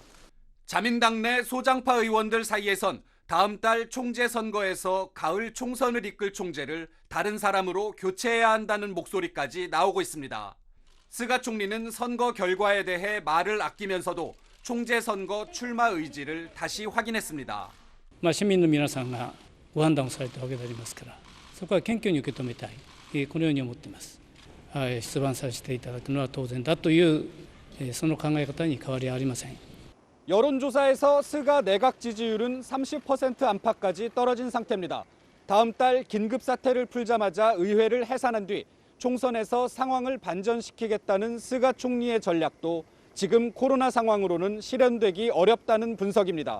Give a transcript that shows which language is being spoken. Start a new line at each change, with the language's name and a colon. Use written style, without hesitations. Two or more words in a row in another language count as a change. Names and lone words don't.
Korean: 자민당 내 소장파 의원들 사이에선 다음 달 총재 선거에서 가을 총선을 이끌 총재를 다른 사람으로 교체해야 한다는 목소리까지 나오고 있습니다. 스가 총리는 선거 결과에 대해 말을 아끼면서도 총재 선거 출마 의지를 다시 확인했습니다.
Japanese: 市民の皆さんがご判断をされたわけでありますから、そこは謙虚に受け止めたい、このように思っています。出馬させていただくのは当然だというその考え方に変わりはありません。
Korean: 여론조사에서 스가 내각 지지율은 30% 안팎까지 떨어진 상태입니다. 다음 달 긴급 사태를 풀자마자 의회를 해산한 뒤 총선에서 상황을 반전시키겠다는 스가 총리의 전략도 지금 코로나 상황으로는 실현되기 어렵다는 분석입니다.